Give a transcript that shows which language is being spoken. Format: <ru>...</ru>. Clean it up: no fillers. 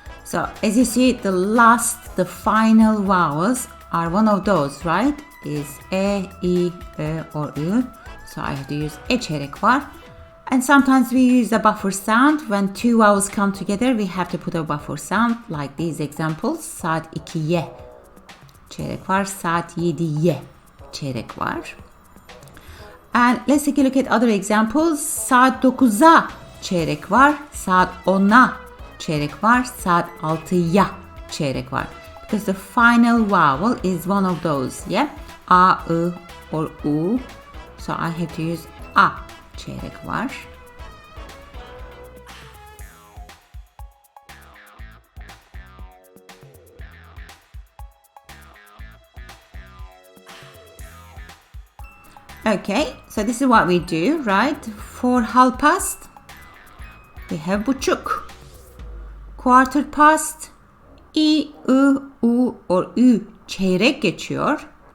<en>So as you see, the final vowels are one of those, right? Is E, I, Ö or Ü. So I have to use E</en> <tr>çeyrek var.</tr> <en>And sometimes we use a buffer sound. When two vowels come together, we have to put a buffer sound, like these examples.</en> <tr>Saat 2'ye çeyrek var, saat 7'ye çeyrek var.</tr> <en>And let's take a look at other examples.</en> <tr>Saat 9'a çeyrek var, saat 10'a çeyrek var, saat 6'ya çeyrek var.</tr> <en>Because the final vowel is one of those, yeah? A, I, or U. So I have to use A</en> <tr>çeyrek var.</tr> <en>Okay, so this is what we do, right? For half past, we have buçuk. Quarter past, I, U or Ü</en> <tr>çeyrek geçiyor.</tr>